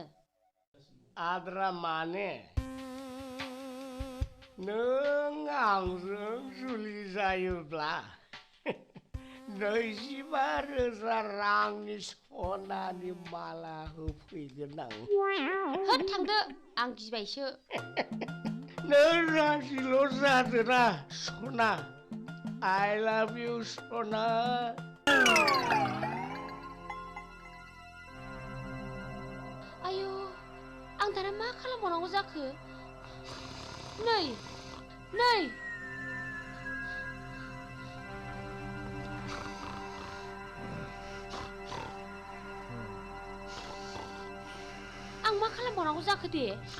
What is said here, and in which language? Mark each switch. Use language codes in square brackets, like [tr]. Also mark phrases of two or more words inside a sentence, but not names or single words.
[brx] आद्रा माने नों आंजों जुलि जायोब्ला 25,000 रांनि सनानि माला होफैगोन आं होद थांदो आं गिबायसो नों राजिल' जादोना सना [en] I love you [brx] सना आयु आं दाना मा खालामबावनांगौ जाखो नै आं मा खालामबावनांगौ जाखो दे